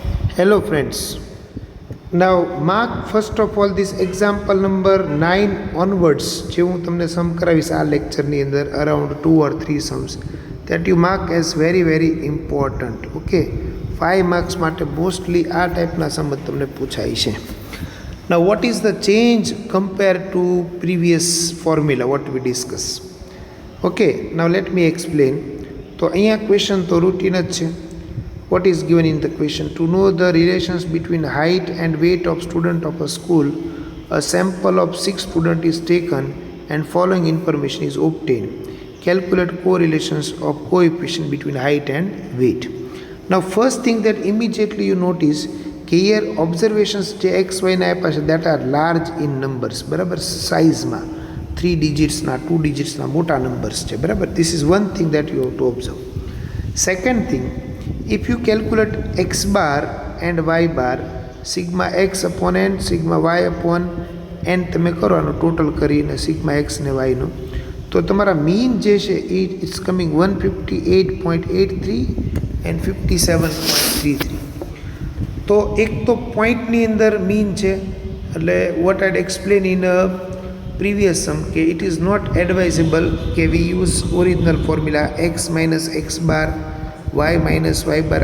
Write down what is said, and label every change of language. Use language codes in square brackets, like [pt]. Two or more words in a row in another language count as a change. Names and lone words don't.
[en] Hello friends. Now mark first of all this example number 9 onwards [gu] જે હું તમને સમ કરાવીશ આ લેક્ચરની અંદર [en] અરાઉન્ડ 2 or 3 sums that you mark as very important. [gu] Okay, 5 marks માટે મોસ્ટલી આ ટાઈપના સમ તમને પૂછાય છે. [en] Now what is the change compared to previous formula what we discuss? Okay, now let me explain. [gu] તો અહીંયા ક્વેશ્ચન તો રૂટીન જ છે. [en] What is given in the question? To know the relations between height and weight of student of a school, a sample of 6 students is taken and following information is obtained. Calculate correlations of coefficient between height and weight. Now first thing that immediately you notice here observations [gu] જે x y ના આપ્યા છે [en] that are large in numbers, [gu] બરાબર, સાઇઝમાં 3 digitsના 2 digitsના મોટા નંબર્સ છે, બરાબર. [en] This is one thing that you have to observe. Second thing, if you calculate x bar and y bar, sigma x upon n, sigma y upon n [gu] તમે કરવાનો ટોટલ કરીને સિગ્મા x ને y નો, તો તમારા મીન જે છે [en] it's coming 158.83 and 57.33. [gu] તો એક તો પોઈન્ટની અંદર મીન છે, એટલે [en] what I'd explain in previous sum કે it is not advisable કે we use original formula x minus x bar y minus y bar.